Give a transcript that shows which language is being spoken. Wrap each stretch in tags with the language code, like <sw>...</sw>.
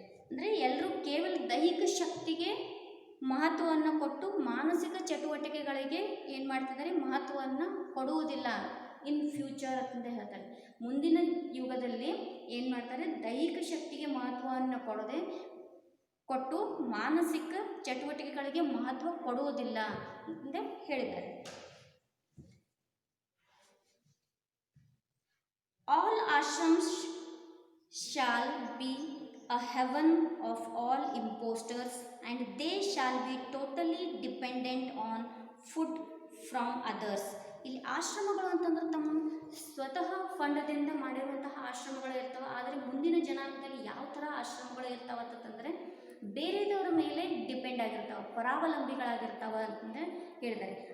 <kn>ಅಂದರೆ ಎಲ್ಲರೂ ಕೇವಲ ದೈಹಿಕ ಶಕ್ತಿಗೆ ಮಹತ್ವವನ್ನು ಕೊಟ್ಟು ಮಾನಸಿಕ ಚಟುವಟಿಕೆಗಳಿಗೆ ಏನು ಮಾಡ್ತಿದ್ದಾರೆ, ಮಹತ್ವವನ್ನು ಕೊಡುವುದಿಲ್ಲ</kn> <en>in future</en> <kn>ಅಂತ ಹೇಳ್ತಾರೆ. ಮುಂದಿನ ಯುಗದಲ್ಲಿ ಏನು ಮಾಡ್ತಾರೆ, ದೈಹಿಕ ಶಕ್ತಿಗೆ ಮಹತ್ವವನ್ನು ಕೊಟ್ಟು ಮಾನಸಿಕ ಚಟುವಟಿಕೆಗಳಿಗೆ ಮಹತ್ವ ಕೊಡುವುದಿಲ್ಲ ಅಂತ ಹೇಳಿದ್ದಾರೆ.</kn> <en>All ashrams shall be a heaven of all impostors and they shall be totally dependent on food from others.</en> <kn>ಇಲ್ಲಿ ಆಶ್ರಮಗಳು ಅಂತಂದ್ರೆ ತಮ್ಮ ಸ್ವತಃ ಫಂಡದಿಂದ ಮಾಡಿರುವಂತಹ ಆಶ್ರಮಗಳು ಇರ್ತವೆ. ಆದರೆ ಮುಂದಿನ ಜನಾಂಗದಲ್ಲಿ ಯಾವ ಥರ ಆಶ್ರಮಗಳು ಇರ್ತಾವೆ ಅಂತಂದರೆ ಬೇರೆದವರ ಮೇಲೆ ಡಿಪೆಂಡ್ ಆಗಿರ್ತಾವೆ, ಪರಾವಲಂಬಿಗಳಾಗಿರ್ತಾವೆ ಅಂತಂದರೆ ಹೇಳಿದ್ದಾರೆ.</kn>